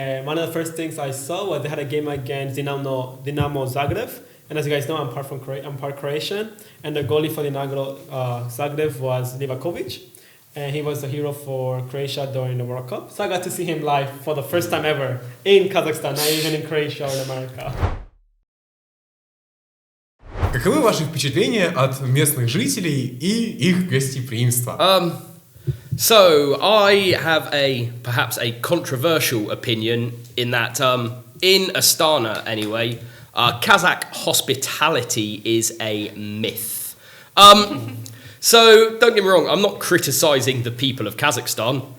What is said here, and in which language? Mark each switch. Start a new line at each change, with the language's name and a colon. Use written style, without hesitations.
English: One of the first things I saw was they had a game against Dinamo Zagreb. And as you guys know, I'm part Croatian. And the goalie for Dinamo Zagreb was Livakovic. And he was the hero for Croatia during the World Cup. So I got to see him live for the first time ever in Kazakhstan, not even in Croatia or in America.
Russian: Каковы ваши впечатления от местных жителей и их гостеприимства?
English: So I have perhaps a controversial opinion in that in Astana anyway, Kazakh hospitality is a myth. So don't get me wrong, I'm not criticizing the people of Kazakhstan.